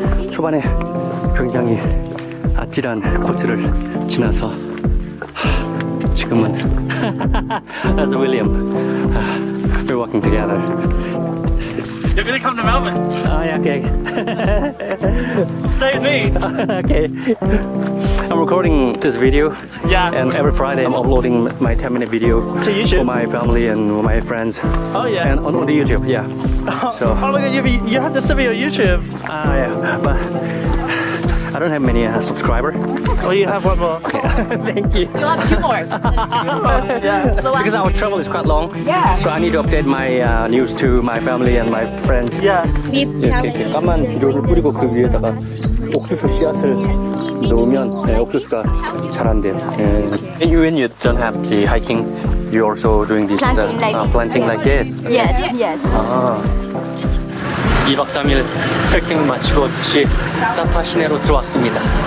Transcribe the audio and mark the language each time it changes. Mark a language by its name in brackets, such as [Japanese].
[Korean] 초반에 굉장히 아찔한 코스를 지나서 지금은 [English] as William we're walking together. You're gonna come to Melbourne. Oh yeah, okay. Stay with me. Okay. I'm recording this video. Yeah. And every Friday I'm uploading my 10-minute video To YouTube? for my family and my friends. Oh yeah. And on the YouTube, yeah. So. Oh my god, you have to sub me on YouTube. Yeah, but I don't have many subscribers. Oh, you have one more. Thank you. You'll have two more. Yeah. Because our travel is quite long, Yeah. so I need to update my news to my family and my friends. Yeah. [Korean] 이렇게 까만 비료를 뿌리고 그 위에다가 옥수수 씨앗을 넣으면 옥수수가 자란대요. [English] When you don't have the hiking, you also doing this Planting like this. planting like this. Yes, yes. [Korean] 2박 3일 트레킹을 마치고 다시 사파 시내로 들어왔습니다.